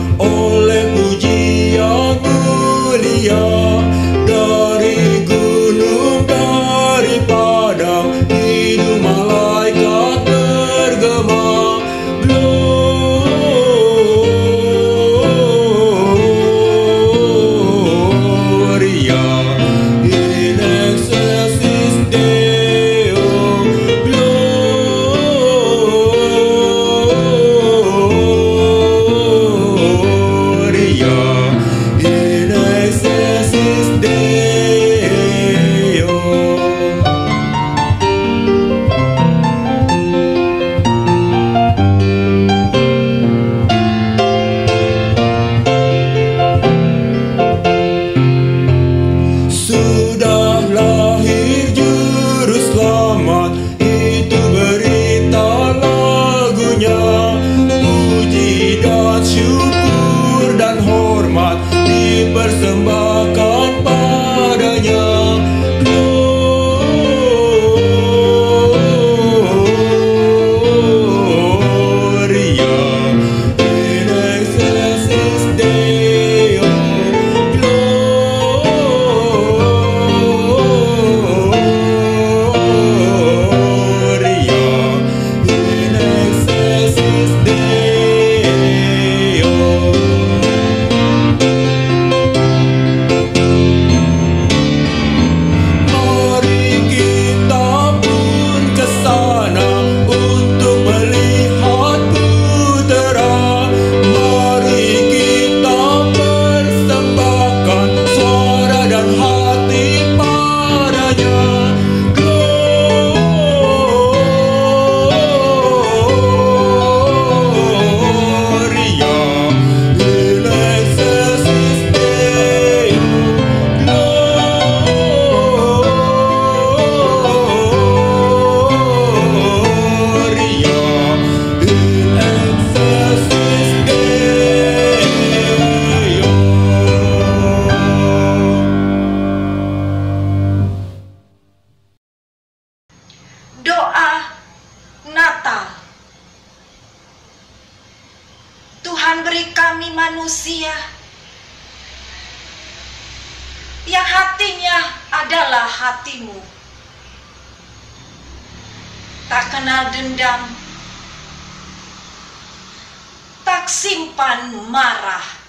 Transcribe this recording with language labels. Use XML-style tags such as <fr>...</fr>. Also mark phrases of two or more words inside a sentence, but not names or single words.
<id>oleh pujian mulia, dari gunung, dari padang, hidung malaikat bergema.</id> <la>Gloria in excelsis Deo, Gloria in excelsis Deo.</la> <id>Sudah lahir juru selamat, itu berita lagunya. Puji dan syukur dan hormat dipersembahkan padanya.</id> <la>Gloria in excelsis Deo, Gloria in excelsis Deo.</la> <id>Mari kita pun ke sana untuk melihat putera. Mari kita persembahkan suara dan hati padanya.</id> <la>Gloria in excelsis Deo, Gloria in excelsis Deo.</la> <id>Doa Natal. Tuhan, beri kami manusia yang hatinya adalah hati-Mu, tak kenal dendam, tak simpan marah.</id>